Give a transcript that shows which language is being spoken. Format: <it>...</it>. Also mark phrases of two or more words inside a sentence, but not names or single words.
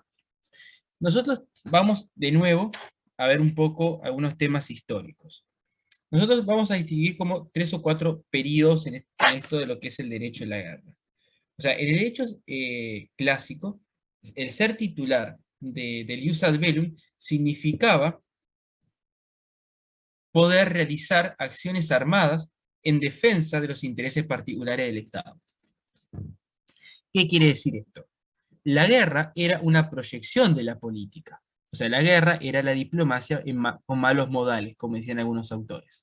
<es>Nosotros vamos de nuevo a ver un poco algunos temas históricos. Nosotros vamos a distinguir como 3 o 4 periodos en esto de lo que es el derecho de la guerra. O sea, el derecho clásico, el ser titular del</es> <la>ius ad bellum,</la> <es>significaba poder realizar acciones armadas en defensa de los intereses particulares del Estado. ¿Qué quiere decir esto? La guerra era una proyección de la política. O sea, la guerra era la diplomacia con malos modales, como decían algunos autores.</es>